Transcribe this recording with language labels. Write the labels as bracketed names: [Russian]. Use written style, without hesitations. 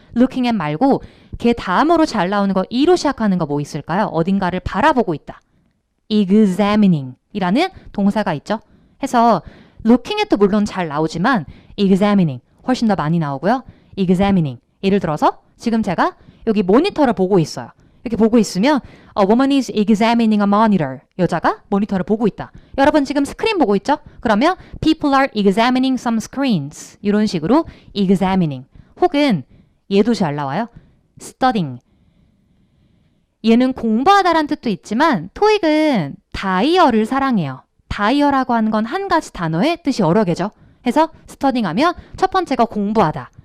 [Korean] looking at 말고 걔 다음으로 잘 나오는 거 E로 시작하는 거 뭐 있을까요? 어딘가를 바라보고 있다. examining 이라는 동사가 있죠. 해서 looking at도 물론 잘 나오지만 examining 훨씬 더 많이 나오고요. examining 예를 들어서 지금 제가 여기 모니터를 보고 있어요. 이렇게 보고 있으면 [English] A woman is examining a monitor. [Korean] 여자가 모니터를 보고 있다. 여러분 지금 스크린 보고 있죠? 그러면 [English] People are examining some screens. [Korean] 이런 식으로 examining. 혹은 얘도 잘 나와요. studying. 얘는 공부하다란 뜻도 있지만 토익은 다이어를 사랑해요. 다이어라고 하는 건 한 가지 단어의 뜻이 여러 개죠. 해서 studying 하면 첫 번째가 공부하다.